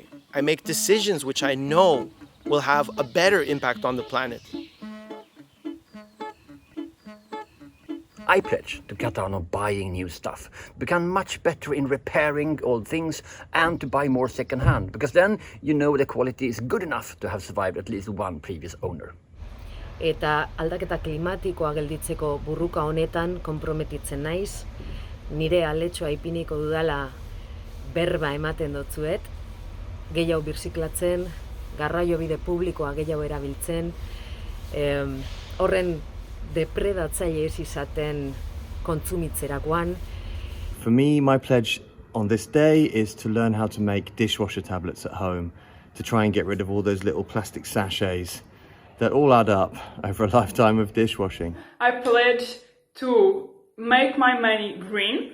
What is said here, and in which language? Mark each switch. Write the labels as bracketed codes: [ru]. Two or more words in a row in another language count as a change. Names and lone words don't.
[en] I make decisions which I know will have a better impact on the planet. I pledge to cut down on buying new stuff, become much better in repairing old things, and to buy more second-hand, because then you know the quality is good enough to have survived at least one previous owner. [eu] Eta aldaketa klimatikoa gelditzeko burruka honetan konprometitzen naiz, nire aletxoa ipiniko dudala berba ematen dotzuet, gehiago birziklatzen, garraiobide publikoa gehiago erabiltzen, horren depredatzaile ez izaten kontsumitzerakoan. [en] For me, my pledge on this day is to learn how to make dishwasher tablets at home, to try and get rid of all those little plastic sachets that all add up over a lifetime of dishwashing. I pledge to make my money green.